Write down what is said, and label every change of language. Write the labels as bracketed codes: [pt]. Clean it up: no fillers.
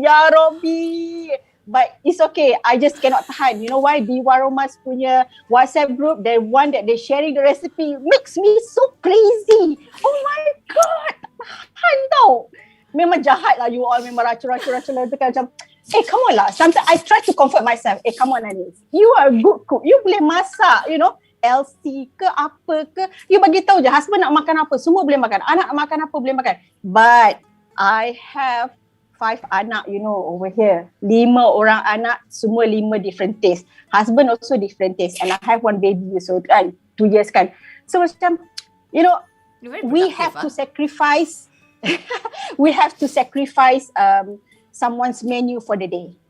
[en] Ya Robby. But it's okay. I just cannot tahan. You know why? [ms] Di Waromas punya [en] WhatsApp group, the one that they sharing the recipe makes me so crazy. Oh my God. [ms] Tak tahan tau. Memang jahat lah you all. Memang racun-racun tu kan macam, [en] come on lah. Sometimes I try to comfort myself. Come on Anis. You are a good cook. [ms] You boleh masak, LC ke apa ke. You bagi tahu je husband nak makan apa. Semua boleh makan. Anak nak makan apa boleh makan. [en] But I have 5 anak, over here. [ms] 5 orang anak, semua [en] 5 different taste. Husband also different taste. And I have 1 baby so kan, 2 years kan. So macam, we have to sacrifice we have to sacrifice someone's menu for the day.